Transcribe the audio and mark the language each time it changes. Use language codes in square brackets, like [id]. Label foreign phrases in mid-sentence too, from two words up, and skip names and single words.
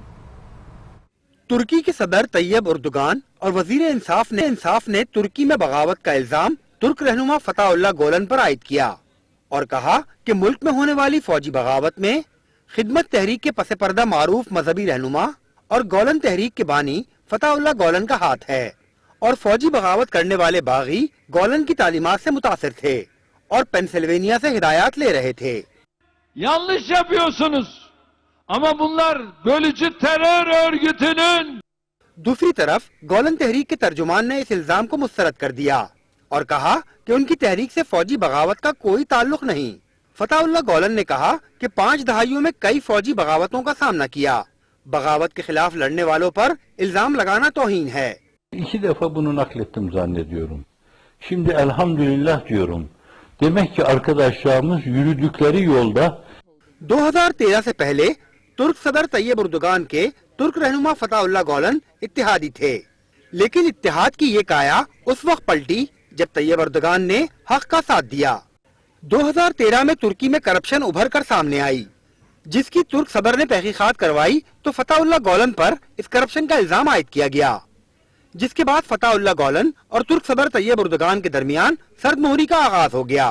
[ur] ترکی کے صدر طیب اردوغان اور وزیر انصاف نے ترکی میں بغاوت کا الزام ترک رہنما فتح اللہ گولن پر عائد کیا اور کہا کہ ملک میں ہونے والی فوجی بغاوت میں خدمت تحریک کے پس پردہ معروف مذہبی رہنما اور گولن تحریک کے بانی فتح اللہ گولن کا ہاتھ ہے، اور فوجی بغاوت کرنے والے باغی گولن کی تعلیمات سے متاثر تھے اور پینسلوینیا سے ہدایات لے رہے تھے۔ [tr] Yanlış yapıyorsunuz. Ama bunlar bölücü terör örgütünün [ur] دوسری طرف گولن تحریک کے ترجمان نے اس الزام کو مسترد کر دیا اور کہا کہ ان کی تحریک سے فوجی بغاوت کا کوئی تعلق نہیں. فتح اللہ گولن نے کہا کہ 5 دہائیوں میں کئی فوجی بغاوتوں کا سامنا کیا. بغاوت کے خلاف لڑنے والوں پر الزام لگانا توہین ہے. [tr] 2 defa bunu naklettim zannediyorum. Şimdi elhamdülillah diyorum. Demek ki arkadaşlarımız yürüdükleri yolda [ur] 2013 سے پہلے ترک صدر طیب اردگان کے ترک رہنما فتح اللہ گولن اتحادی تھے، لیکن اتحاد کی یہ کایا اس وقت پلٹی جب طیب اردگان نے حق کا ساتھ دیا. 2013 میں ترکی میں کرپشن ابھر کر سامنے آئی، جس کی ترک صدر نے تحقیقات کروائی تو فتح اللہ گولن پر اس کرپشن کا الزام عائد کیا گیا، جس کے بعد فتح اللہ گولن اور ترک صدر طیب اردگان کے درمیان سرد مہری کا آغاز ہو گیا.